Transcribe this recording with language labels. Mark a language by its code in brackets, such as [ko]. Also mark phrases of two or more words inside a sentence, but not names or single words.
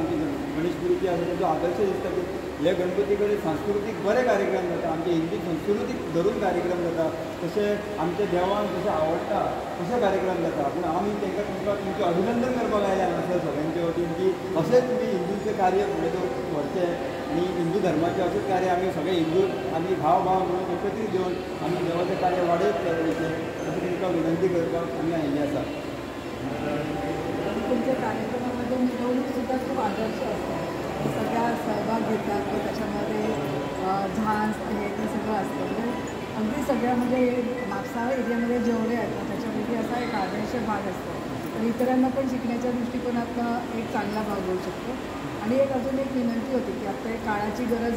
[kok] आमची गणेशपुरीची आसा ताचो आदर्श दिसता की हे गणपती कडेन सांस्कृतीक बरे कार्यक्रम जाता आमचे हिंदू संस्कृतीक धरून कार्यक्रम जाता तशें आमच्या देवांक जशें आवडटा तशे कार्यक्रम जाता पूण आमी तांकां तुमचें अभिनंदन करपाक आयल्या हांगासर सगळ्यांचे वतीन की अशेंच तुमी हिंदूचें कार्य फुडें व्हरचें आनी हिंदू धर्माचें अशेंच कार्य आमी सगळे हिंदू आमी भाव म्हणून एकत्रीत घेवन आमी देवाचें कार्य वाडयत चलयेचें अशें तुमकां विनंती करपाक आमी आयिल्ले आसा [mr] तुमच्या कार्यक्रमामध्ये मिरवणूक सुद्धा खूप आदर्श असतात सगळ्या सहभाग घेतात की त्याच्यामध्ये झांज हे ते सगळं असतं म्हणजे अगदी सगळ्या म्हणजे म्हापसा एरियामध्ये जेवढे आहेत त्याच्यापैकी असा एक आदर्श भाग असतो तर इतरांना पण शिकण्याच्या दृष्टिकोनातनं एक चांगला भाग होऊ शकतो आणि एक अजून एक विनंती होती की आता काळाची गरज